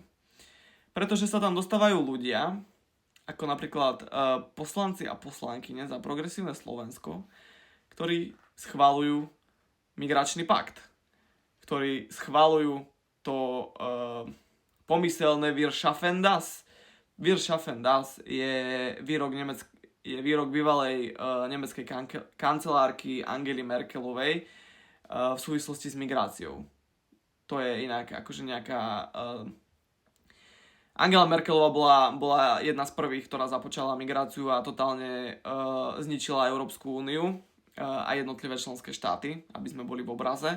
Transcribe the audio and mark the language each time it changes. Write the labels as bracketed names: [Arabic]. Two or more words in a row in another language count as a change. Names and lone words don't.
[Slovak] Pretože sa tam dostávajú ľudia, ako napríklad poslanci a poslankyne za Progresívne Slovensko, ktorí schvaľujú migračný pakt, ktorí schvaľujú to pomyselné [German] Wir schaffen das. Wir schaffen das [Slovak] je výrok bývalej nemeckej kancelárky Angely Merkelovej v súvislosti s migráciou. To je inak akože nejaká... Angela Merkelová bola jedna z prvých, ktorá započala migráciu a totálne zničila Európsku úniu a jednotlivé členské štáty, aby sme boli v obraze.